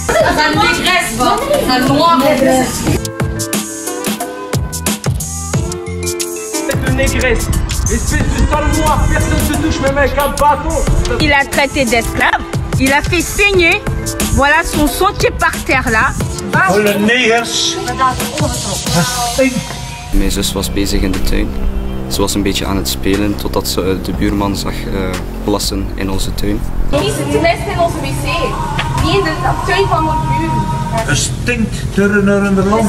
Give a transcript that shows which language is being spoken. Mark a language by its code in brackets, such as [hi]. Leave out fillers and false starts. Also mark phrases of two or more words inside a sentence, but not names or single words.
[fr] Ça négresse, ça noir. De négresse, espèce de sale noir, personne se touche même avec un bâton. Il a traité d'esclave, il a fait saigner, voilà son sang qui est par terre là. [nl] Alle negers. Mijn zus was bezig in de tuin. Ze was een beetje aan het spelen totdat ze de buurman zag plassen in onze tuin. Niet de mest in onze wc, niet in de tuin van mijn buren. Het stinkt er in de land.